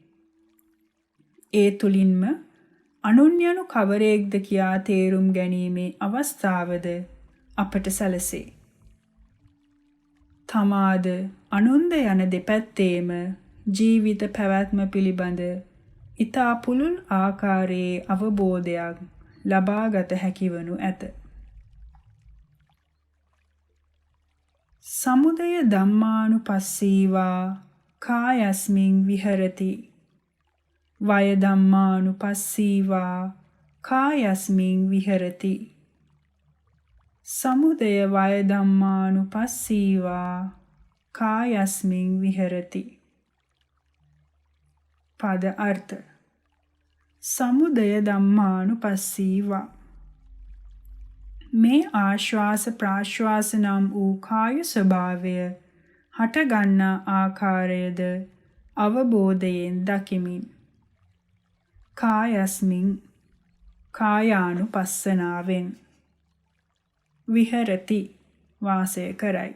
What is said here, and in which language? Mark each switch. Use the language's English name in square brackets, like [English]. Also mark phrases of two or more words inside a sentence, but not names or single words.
[Sinhala] ඒ තුලින්ම අනුන් යනු කවරෙක්ද කියා තේරුම් ගැනීමේ අවස්ථාවද අපට සැලසේ. තමාද අනුන්ද යන දෙපැත්තේම ජීවිත පැවැත්ම පිළිබඳ ඊතා පුළුල් ආකාරයේ අවබෝධයක් ලබාගත හැකිවනු ඇත. [Pali] සමුදය ධම්මානුපස්සීවා කායස්මින් විහෙරති. වය ධම්මානුපස්සීවා කායස්මින් විහෙරති. සමුදය වය ධම්මානුපස්සීවා කායස්මින් විහෙරති. [Sinhala] පද අර්ථ. [Pali] සමුදය ධම්මානුපස්සීවා [Sinhala] මේ ආශ්වාස ප්‍රාශ්වාස නම් වූ කාය ස්වභාවය හටගන්නා ආකාරයද අවබෝධයෙන් දකිමින් කායස්මින් කායානුපස්සනාවෙන් විහෙරති වාසය කරයි.